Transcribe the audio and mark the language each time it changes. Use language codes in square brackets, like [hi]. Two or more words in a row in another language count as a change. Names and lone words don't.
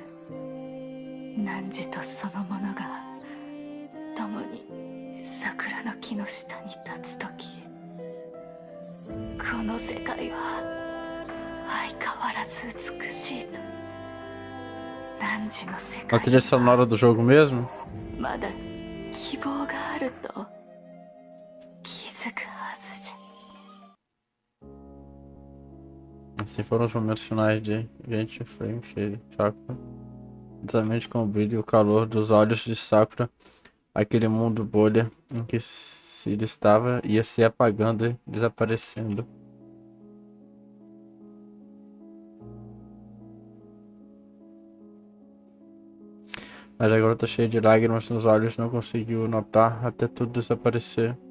[ja] 汝とその者が共に桜の木の下に立つとき、この世界は相変わらず美しいと。汝の世界 [pt] A trilha sonora do jogo mesmo? [ja] まだ希望があると気づくはずじゃ。 [pt] Assim foram os momentos finais de Gente Frame, Sakura. Exatamente com o brilho e o calor dos olhos de Sakura, aquele mundo bolha em que Cílio estava ia se apagando e desaparecendo. Mas a garota cheia de lágrimas nos olhos não conseguiu notar até tudo desaparecer.